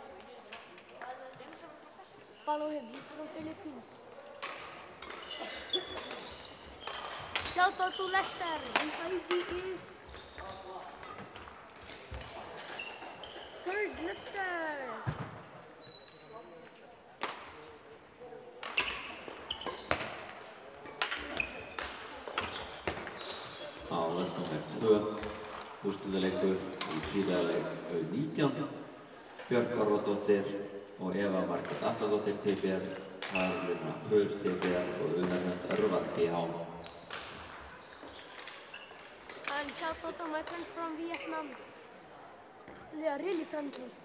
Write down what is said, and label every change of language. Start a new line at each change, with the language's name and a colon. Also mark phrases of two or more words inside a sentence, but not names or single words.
English: Follow him, he's from Philippines. Shout out to Lester, his ID is Kurt Lester.
Icelandic: Árás nummer 2, úrslitaleikur í tvíliðaleik 19. Björk Orradóttir og Eva Margrét Atladóttir TBR, Karolína Pröðs TBR og Unarnönd Örvar DH.
English: And shout out to my friends from Vietnam. They are really friendly.